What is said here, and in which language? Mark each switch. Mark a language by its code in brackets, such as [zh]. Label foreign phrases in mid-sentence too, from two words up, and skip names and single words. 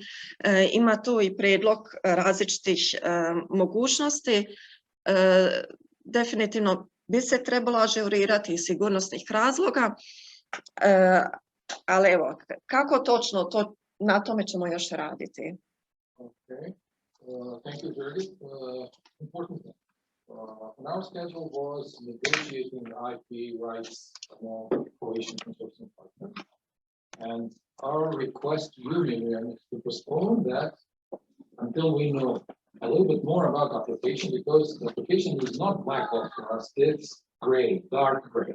[hr] Ima tu i prijedlog različitih mogućnosti. Definitivno bi se trebalo ažurirati iz sigurnosnih razloga, ali evo, kako točno, na tome ćemo još raditi. [en] Okay. Thank you, Jurgi. Important thing. And our schedule was negotiating IP rights among Croatian consortium partners. And our request to you, Myriam, is to postpone that until we know a little bit more about application, because the application is not black box for us, it's gray, dark gray.